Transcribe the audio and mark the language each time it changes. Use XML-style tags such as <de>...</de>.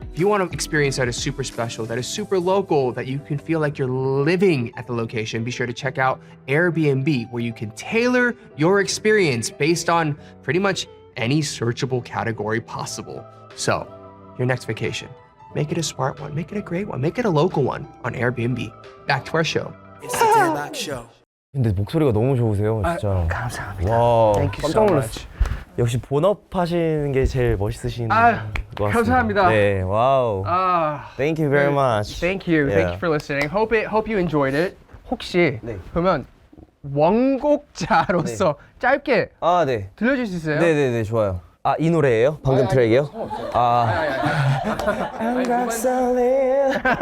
<en>If you want to experience that is super special, that is super local, that you can feel like you're living at the location, be sure to check out Airbnb, where you can tailor your experience based on pretty much any searchable category possible. So, your next vacation, make it a smart one, make it a great one, make it a local one on Airbnb. Back to our show. It's the Daebak Show.</en> <ko>근데 목소리가 너무 좋으세요, 진짜. 감사합니다. 와,</ko> <en>Thank you</en> <ko>깜짝</ko> <en>so</en> <ko>놀랐어요.</ko> <en>much.</en> <ko>역시 본업하시는 게 제일 멋있으신 것 같습니다. 감사합니다. 네, 와우.</ko> <en>Thank you very much. Thank you for listening. Hope you enjoyed it.</en> <ko>혹시 네. 그러면 원곡자로서 짧게 아, 네. 들려줄 수 있어요? 네네네, 좋아요. 아, 이 노래예요? 방금 트랙이요?</ko> <en>I'm rock solid.</en>